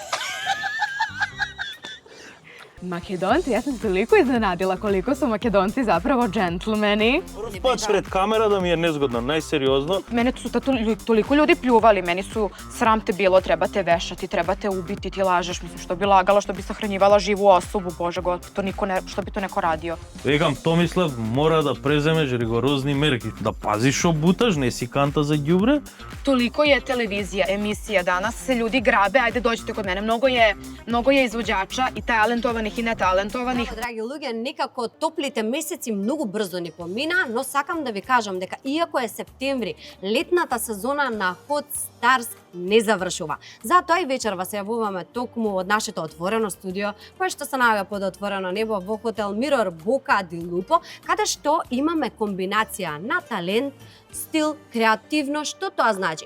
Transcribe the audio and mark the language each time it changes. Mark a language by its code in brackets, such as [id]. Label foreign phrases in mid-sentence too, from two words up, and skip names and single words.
[sr] Makedonci, ja sam se toliko iznenadila koliko su Makedonci zapravo džentlmeni. Pad pred kamera da mi je nezgodno, najseriozno. Mene su toliko ljudi pljuvali, meni su sram te bilo, treba te vešati, treba te ubiti, ti lažeš. Mislim, što bi lagala, što bi sahranjivala živu osobu, Bože god, što bi to neko radio. [mk] Викам, Томислав, мора да преземеш ригорозни мерки. Да пазиш шо буташ, не си канта за ѓубре. Toliko je televizija, emisija, danas se ljudi grabe, ajde dođite kod mene, mnogo je izvođača i talentovanih i netalentovanih. Драги луѓе, некако топлите месеци многу брзо ни помина, но сакам да ви кажам дека иако е септември, летната сезона на Hot Stars не завршува. Затоа и вечерва се јавуваме токму од нашето отворено студио, кое што се наоѓа под отворено небо во хотел Mirror Boca di Lupo, каде што имаме комбинација на талент, стил, креативно. Што тоа значи?